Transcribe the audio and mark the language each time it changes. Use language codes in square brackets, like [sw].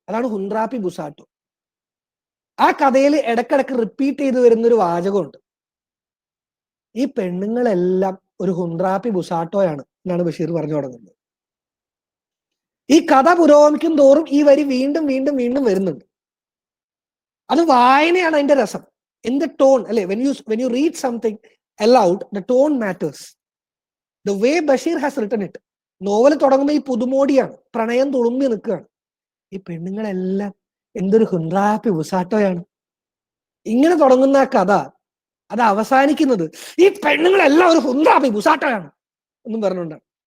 [ml] അതാണ് ഹുൻറാപ്പി ബുസാട്ടോ. ആ കഥയിൽ ഇടക്കിടക്ക് റിപ്പീറ്റ് ചെയ്ത് വരുന്നൊരു വാചകമുണ്ട്. ഈ പെണ്ണുങ്ങളെല്ലാം ഒരു ഹുൻറാപ്പി ബുസാട്ടോയാണ് എന്നാണ് ബഷീർ പറഞ്ഞു തുടങ്ങുന്നത്. ഈ കഥ പുരോഗമിക്കും തോറും ഈ വരി വീണ്ടും വീണ്ടും വീണ്ടും വരുന്നുണ്ട്. അത് വായനയാണ് അതിന്റെ രസം. [en] In the tone അല്ലെ, when you read something aloud, the tone matters. The way Bashir has written it. [ml] Novel തുടങ്ങുമ്പോൾ ഈ പുതുമോടിയാണ്, പ്രണയം തുളുമ്പി നിൽക്കുകയാണ്. ഈ പെണ്ണുങ്ങളെല്ലാം എന്തൊരു ഹുൻറാപ്പി ബുസാട്ടോയാണ്. ഇങ്ങനെ തുടങ്ങുന്ന ആ കഥ അത് അവസാനിക്കുന്നത് ഈ പെണ്ണുങ്ങളെല്ലാം ഒരു ഹുൻറാപ്പി ബുസാട്ടോയാണ് എന്നും പറഞ്ഞുകൊണ്ടാണ്.